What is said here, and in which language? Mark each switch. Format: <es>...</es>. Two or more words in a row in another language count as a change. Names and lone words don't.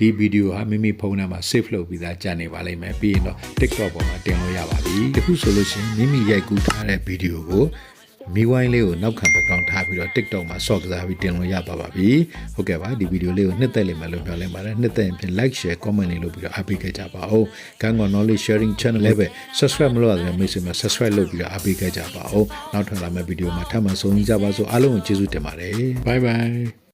<my>video ဟာမိမိဖုန်းထဲမှာ save လုပ်ပြီးသားကြာနေပါလိမ့်မယ်ပြီးရင်တော့ TikTok ပေါ်မှာတင်လို့ရပါပြီအခုဆိုလို့ရှိရင်မိမိရိုက်ကူးထားတဲ့ video ကိုမီဝိုင်းလေးကိုနောက်ခံ background ထားပြီးတော့ TikTok မှာ ဆော့ကစားပြီးတင်လို့ရပါပြီဟုတ်ကဲ့ပါဒီဗီဒီယိုလေးကိုနှစ်သက်လိမ့်မယ်လို့ပြောလိုက်ပါတယ်နှစ်သက်ရင်ဖြင့်</my> <en>like share comment</en> <my>လေးလုပ်ပြီးတော့အားပေးခဲ့ကြပါဦး</my> <en>Kantkaw knowledge sharing channel</en> <my>လေးပဲ subscribe မလုပ်ရသေးတဲ့မိတ်ဆွေများ subscribe လုပ်ပြီးတော့အားပေးခဲ့ကြပါဦးနောက်ထပ်လာမယ့်ဗီဒီယိုမှာထပ်မံဆုံကြပါစို့အားလုံးကိုကျေးဇူးတင်ပါတယ်</my> <en>bye bye</en>